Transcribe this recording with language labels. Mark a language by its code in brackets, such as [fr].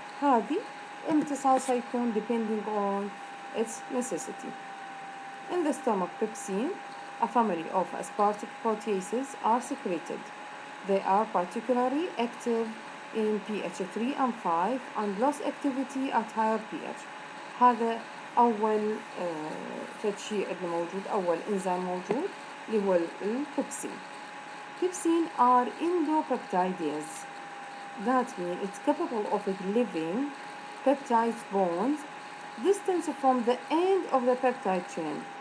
[ar] هذه امتصاصها يكون [en] depending on its necessity. In the stomach, pepsin, a family of aspartic proteases, are secreted. They are particularly active in pH 3 and 5 and loss activity at higher pH. [ar] هذا أول شيء عندنا موجود، أول إنزيم موجود اللي هو البيبسين. [en] Pepsin are endopeptidase. That means it's capable of delivering peptide bonds distance from the end of the peptide chain.